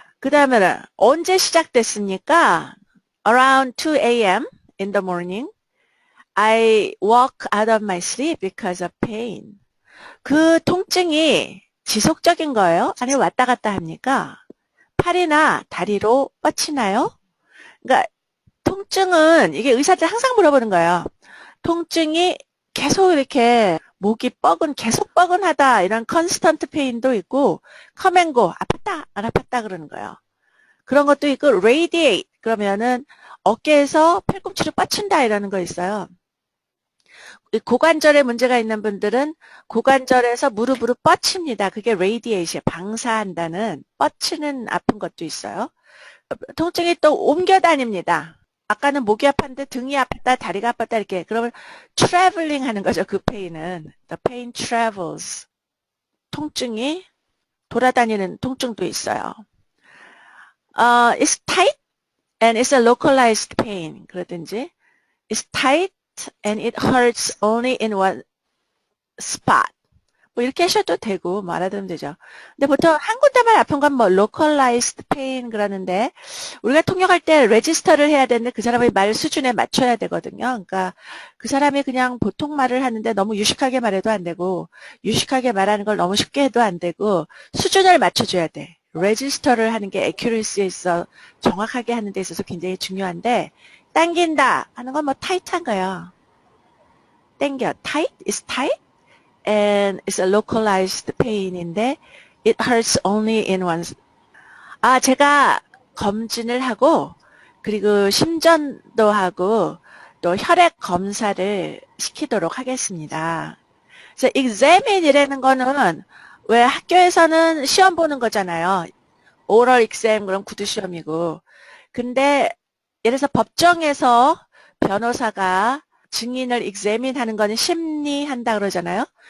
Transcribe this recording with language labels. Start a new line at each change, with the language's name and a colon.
Korean: 그 다음에는 언제 시작됐습니까?
English: Around 2 a.m. in the morning, I woke out of my sleep because of pain.
Korean: 그 통증이 지속적인 거예요? 아니면 왔다 갔다 합니까? 팔이나 다리로 뻗치나요? 그러니까 통증은 이게 의사들 항상 물어보는 거예요. 통증이 계속 이렇게 목이 계속 뻐근하다 이런 컨스턴트 페인도 있고
English: come and go
Korean: 아팠다 안 아팠다 그러는 거예요. 그런 것도 있고 radiate 그러면은 어깨에서 팔꿈치로 뻗친다 이러는 거 있어요. 고관절에 문제가 있는 분들은 고관절에서 무릎으로 뻗칩니다. 그게 radiation, 방사한다는 뻗치는 아픈 것도 있어요. 통증이 또 옮겨 다닙니다. 아까는 목이 아팠는데 등이 아팠다, 다리가 아팠다 이렇게. 그러면 traveling 하는 거죠. 그 pain은.
English: The pain travels.
Korean: 통증이 돌아다니는 통증도 있어요.
English: It's tight and it's a localized pain. 그러든지 it's tight and it hurts only in one spot.
Korean: 이렇게 하셔도 되고 알아두면 되죠. 근데 보통 한 군데만 아픈 건 localized pain 그러는데 우리가 통역할 때 레지스터를 해야 되는데 그 사람의 말 수준에 맞춰야 되거든요. 그러니까 그 사람이 그냥 보통 말을 하는데 너무 유식하게 말해도 안 되고 유식하게 말하는 걸 너무 쉽게 해도 안 되고 수준을 맞춰줘야 돼. 레지스터를 하는 게 accuracy에 있어 정확하게 하는 데 있어서 굉장히 중요한데 당긴다 하는 건 타이트한 거예요.
English: 당겨. tight is tight. And it's a localized pain인데 it hurts only in one.
Korean: 제가 검진을 하고 그리고 심전도 하고 또 혈액 검사를 시키도록 하겠습니다. 그래서 examine이라는 거는 왜 학교에서는 시험 보는 거잖아요. oral exam 그럼 구두 시험이고. 근데 예를 들어서 법정에서 변호사가 증인을 examine 하는 거는 심리한다 그러잖아요.